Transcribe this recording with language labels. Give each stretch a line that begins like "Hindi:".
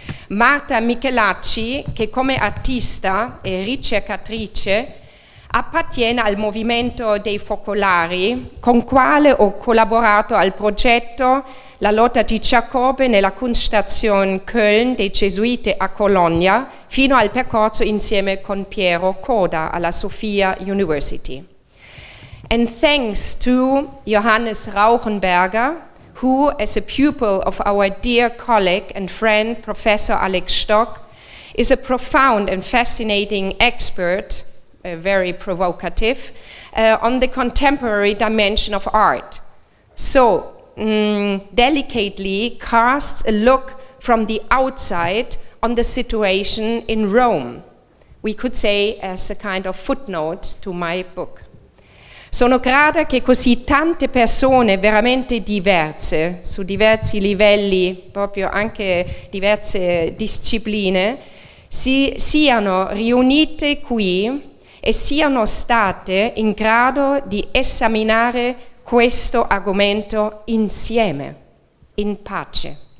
Italian: Marta Michelacci, che come artista e ricercatrice appartiene al movimento dei focolari, con quale ho collaborato al progetto La lotta di Giacobbe nella Kunststation Köln dei Gesuiti a Bologna, fino al percorso insieme con Piero Coda alla Sophia University.
English: And thanks to Johannes Rauchenberger, who, as a pupil of our dear colleague and friend, Professor Alex Stock, is a profound and fascinating expert, very provocative, on the contemporary dimension of art. So, delicately casts a look from the outside on the situation in Rome. We could say as a kind of footnote to my book.
Italian: Sono grata che così tante persone veramente diverse, su diversi livelli, proprio anche diverse discipline, siano riunite qui e siano state in grado di esaminare questo argomento insieme, in pace.